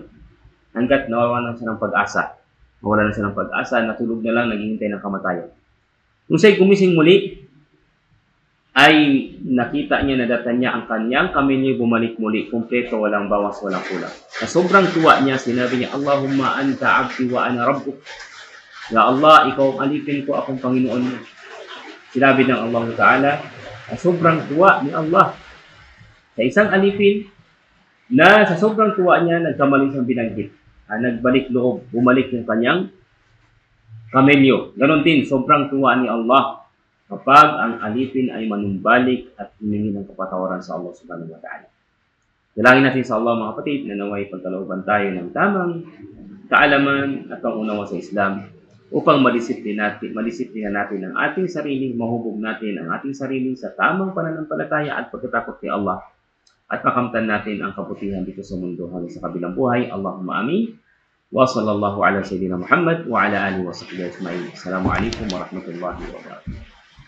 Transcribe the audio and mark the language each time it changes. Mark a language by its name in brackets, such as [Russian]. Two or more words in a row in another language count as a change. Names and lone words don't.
[Filipino] Hanggat nawawalan siya ng pag-asa. Nawala na siya ng pag-asa, natulog na lang, naghihintay ng kamatayan. Nung siya'y gumising muli, ay nakita niya, nadatan niya ang kanyang kamelyo, bumalik muli, kumpleto, walang bawas, walang kulang. Sa sobrang tuwa niya, sinabi niya, [Arabic] اللهم أنت عبدي وأنا ربك. [Filipino] Ya Allah, ikaw ang alipin ko, akong Panginoon mo. Sinabi ng Allah Ta'ala, sa sobrang tuwa ni Allah, sa isang alipin, na sa sobrang tuwa niya, nagkamali siyang binanggit. Nagbalik loob, bumalik yung kanyang kamelyo. Ganon din, sobrang tuwa ni Allah kapag ang alipin ay manumbalik at humingi ng kapatawaran sa Allah [Arabic] سبحانه وتعالى. [Filipino] Dalangin natin sa Allah mga kapatid na naway pagkalooban tayo ng tamang kaalaman at pangunawa sa Islam upang madisiplina natin ang ating sarili, mahubog natin ang ating sarili sa tamang pananampalataya at pagkatakot kay Allah, at makamtan natin ang kabutihan dito sa mundo hanggang sa kabilang buhay. [Arabic] اللهم آمين. وصلى الله على سيدنا محمد وعلى آله وصحبه أجمعين. السلام عليكم ورحمة الله وبركاته.